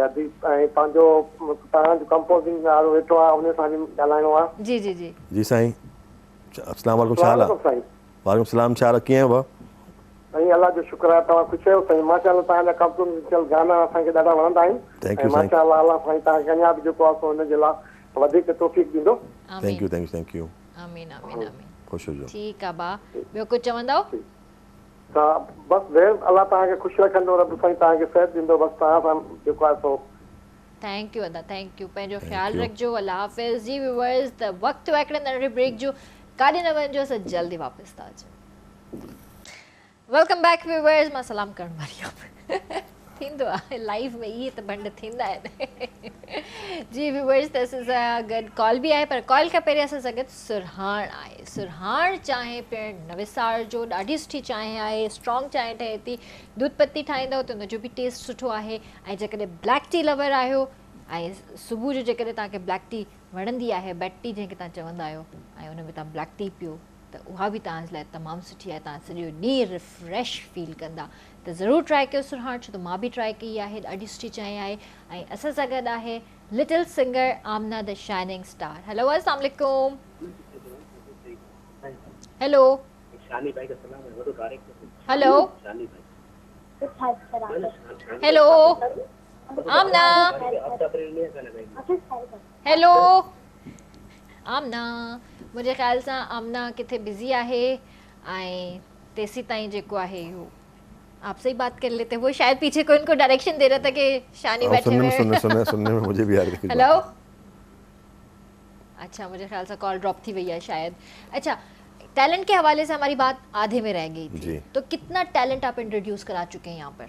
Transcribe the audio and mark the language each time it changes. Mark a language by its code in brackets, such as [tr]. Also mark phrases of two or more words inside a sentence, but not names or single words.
[sd] ऐं पंहिंजो तव्हांजो कंपोज़िंग वारो वेठो आहे, उन सां बि ॻाल्हाइणो आहे। जी जी जी जी साईं, अस्सलाम वालेकुम। छा हाल आहे? वालेकुम सलाम। छा हाल कीअं आहियो? साईं अल्लाह जो शुक्र आहे, तव्हां ख़ुशि आहियो साईं? माशाअल्लाह तव्हांजा कंपोज़िशन गाना असांखे ॾाढा वणंदा आहिनि। ऐं माशाअल्लाह अल्लाह साईं तव्हांखे अञा बि जेको आहे हुन जे लाइ वधीक तौफ़ीक़ ॾींदो। [en] Thank you. [sd] आमीन आमीन आमीन। ख़ुशि हुजो। ठीकु आहे बा, ॿियो कुझु चवंदव? त बसि भेण अल्लाह तव्हांखे ख़ुशि रखंदो, रब साईं तव्हांखे सिहत ॾींदो। बसि तव्हां सां जेको आहे सो [en] थैंक यू [sd] अदा, [en] थैंक यू। [sd] पंहिंजो ख्यालु रखिजो। अल्लाह हाफ़िज़। जी व्यूअर्स, त वक़्तु हिकिड़े नंढे ब्रेक जो, काॾे न वञिजो, असां जल्दी वापसि था अचूं। [en] Welcome back viewers. [sd] मां सलाम करण वारी आहियां। थींदो आहे लाइव में, इहे त बंड थींदा आहिनि। जी व्यूअर्स, त असां गॾु कॉल बि आहे, पर कॉल खां पहिरीं असां सां गॾु सुरहाण आहे। सुरहाण चांहि पिणु नवेसार जो ॾाढी सुठी चांहि आहे, स्ट्रॉन्ग चांहि ठहे थी। दूध पत्ती ठाहींदव त उनजो बि टेस्ट सुठो आहे। ऐं जेकॾहिं [en] black tea lover [sd] आहियो, ऐं सुबुह जो जेकॾहिं तव्हांखे [en] black tea [sd] वणंदी आहे, [en] bed tea [sd] जंहिंखे तव्हां चवंदा आहियो, ऐं उन में तव्हां [en] black tea [sd] पियो, त उहा बि तव्हांजे लाइ तमामु सुठी आहे। तव्हां सॼो ॾींहुं [en] refresh feel [sd] कंदा। त ज़रूरु ट्राए कयो सुरहाण, छो त मां बि ट्राए कई आहे। ॾाढी सुठी चांहि आहे। ऐं असां सां गॾु आहे [en] little singer [sd] आमना [en] the shining star. [sd] हेलो अस्सलाम वालेकुम। हेलो हेलो हेलो आमना। हेलो आमना। मुंहिंजे ख़्याल सां आमना किथे बिज़ी आहे, ऐं तेसी ताईं जेको आहे इहो [ur] آپ سے ہی بات کر لیتے ہیں. وہ شاید پیچھے کوئی ان کو ڈائریکشن دے رہا تھا کہ شانی بیٹھے ہوئے ہیں. سننے میں مجھے بھی آ رہی ہے. ہیلو، اچھا مجھے خیال سے [en] call drop [ur] تھی گئی ہے شاید. اچھا، ٹیلنٹ کے حوالے سے ہماری بات آدھے میں رہ گئی تھی. تو کتنا ٹیلنٹ آپ انٹروڈیوس کرا چکے ہیں یہاں پر?